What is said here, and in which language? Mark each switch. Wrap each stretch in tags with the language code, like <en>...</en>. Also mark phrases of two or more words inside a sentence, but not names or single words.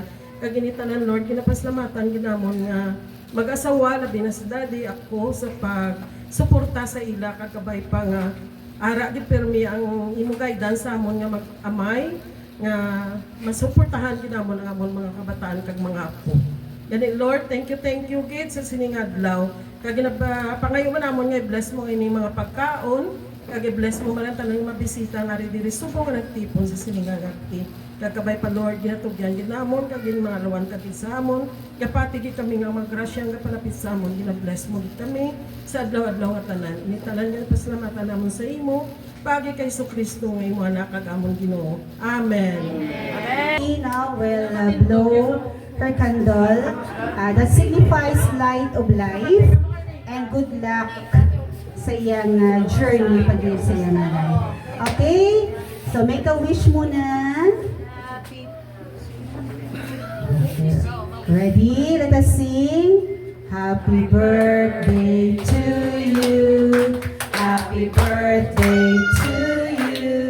<hil>Kag ginitanan Lord ginapasalamatan ginamon nga mag-asawa labi na sa daddy ako sa pag-suporta sa ila kag kabay pa nga ara gid permi ang imong guidance sa amon nga mag-amay nga masuportahan ginamon ang amon mga kabataan kag mga apo. Gani Lord,</hil> <en>thank you</en> <hil>gid sa sining adlaw. Kag pangayo man namon nga i-bless mo ini mga pagkaon, kag i-bless mo man ang tanang mabisita nga diri subong nga nagtipon sa sining agaki. Kag kabay pa Lord ginatugyan gid namon kag mga lawan kagid sa amon. Kapati gid kami nga maggrasya nga palapit sa amon, gina-bless mo gid kami sa adlaw-adlaw nga tanan. Ini tanan nga pasalamatan namon sa imo. Pagi kay Kristo nga imo anak kag amon Ginoo. Amen.</hil> <en>Now will blow her candle that signifies light of life and good luck</en> <hil>sa iyang</hil> <en>journey</en> <hil>pag sa iyang</hil> <en>life. Okay? So make a wish muna. Ready? Let us sing. Happy birthday to you. Happy birthday to you.</en>